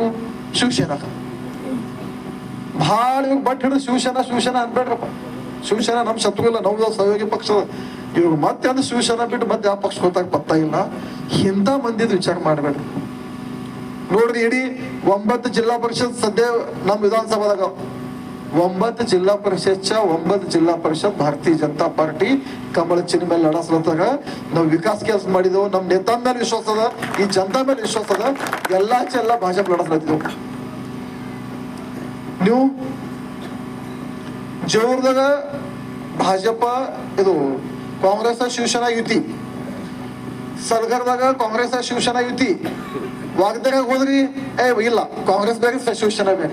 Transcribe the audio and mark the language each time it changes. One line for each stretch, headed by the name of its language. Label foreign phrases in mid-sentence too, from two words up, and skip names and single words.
Kannada: ಶಿವಸೇನಾ ಭಾಳ ಇವಾಗ ಬಟ್ ಹಿಡಿದು ಶಿವಸೇನಾ ಅನ್ಬೇಡ್ರಪ್ಪ. ಶಿವಸೇನಾ ನಮ್ ಶತ್ರು ಇಲ್ಲ, ನಾವು ಸಹಯೋಗಿ ಪಕ್ಷದ. ಇವಾಗ ಮತ್ತೆ ಅಂದ್ರೆ ಶಿವಸೇನಾ ಬಿಟ್ಟು ಮತ್ತೆ ಯಾವ ಪಕ್ಷ ಗೊತ್ತಾಗ ಪತ್ತ ಇಲ್ಲ. ಇಂಥ ಮಂದಿದ್ ವಿಚಾರ ಮಾಡ್ಬೇಡ್ರಿ. ನೋಡ್ರಿ, ಇಡೀ 9 ಜಿಲ್ಲಾ ಪರಿಷತ್ ಸದ್ಯ ನಮ್ ವಿಧಾನಸಭಾದಾಗ 9
Marathi: जिल्हा परिषदच्या 9 जिल्हा परिषद
Kannada: भारतीय जनता ಪಾರ್ಟಿ ಕಮಲ ಚಿಹ್ನೆ ಮೇಲೆ ಲಡಸ್ಲತ್ತಾಗ ನಾವು ವಿಕಾಸ್ ಕೆಲಸ ಮಾಡಿದೆವು. ನಮ್ಮ ನೇತಾ ಮೇಲೆ ವಿಶ್ವಾಸ ಅದ, ಈ ಜನತಾ ಮೇಲೆ ವಿಶ್ವಾಸ ಅದ. ಎಲ್ಲ ಭಾಜಪ ಲಡಸ್ಲತ್ತಿದ್ದೆವು. ನೀವು ಜೋರ್ದಾಗ ಭಾಜಪ ಇದು ಕಾಂಗ್ರೆಸ್ ಶಿವಸೇನಾ ಯುತಿ, ಸಲ್ಗರ್ದಾಗ ಕಾಂಗ್ರೆಸ್ ಶಿವಸೇನಾ ಯುತಿ, ವಾಗ್ದಾಗ ಹೋದ್ರಿ ಇಲ್ಲ ಕಾಂಗ್ರೆಸ್ ಬೇರೆ ಶಿವಸೇನಾ ಬೇರೆ.